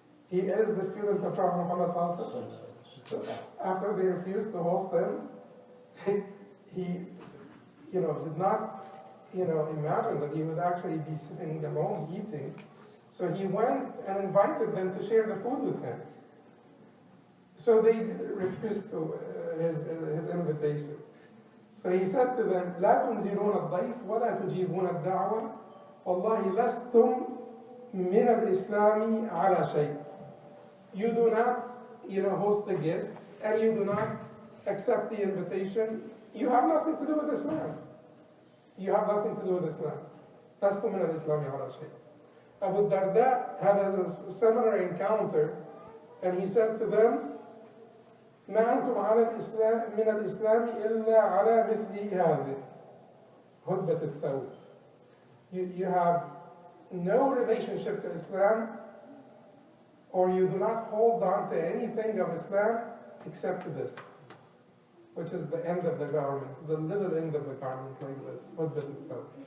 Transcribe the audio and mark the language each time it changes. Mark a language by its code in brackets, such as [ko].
[en] He is the student of Prophet Muhammad Sallallahu Alaihi Wasallam. So after they refused to host him, he, you know, did not, you know, imagine that he would actually be sitting alone eating. So he went and invited them to share the food with him. So they refused to his invitation. So he said to them, [ar] لا تنزلون الضيف ولا تجيبون الدعوة والله لستم من الإسلام على شيء. [en] You do not, you know, host the guests, and you do not accept the invitation. You have nothing to do with Islam. You have nothing to do with Islam. [ar] لستم من الإسلام على شيء. [en] Abu Darda had a similar encounter, and he said to them, [ar] ما أنتم على الإسلام من الإسلام إلا على مثل هذه هدبة الثوب. [en] You have no relationship to Islam, or you do not hold on to anything of Islam except this, which is the end of the garment, the little end of the garment like this, [ar] هدبة الثوب.